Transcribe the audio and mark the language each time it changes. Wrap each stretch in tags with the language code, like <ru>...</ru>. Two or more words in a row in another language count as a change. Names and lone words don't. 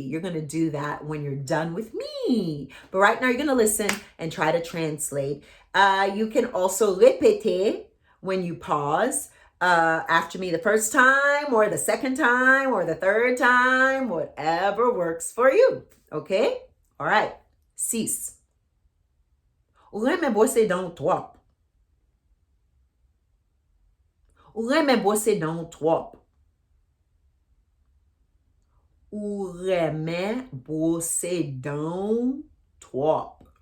<en>You're going to do that when you're done with me. But right now, you're going to listen and try to translate. You can also répéter when you pause. After me the first time or the second time or the third time, whatever works for you. Okay? All right. 6.</en> <ht>Ou reme bosse dan trop. Ou reme bosse dan trop. Ou reme bosse dan trop.</ht>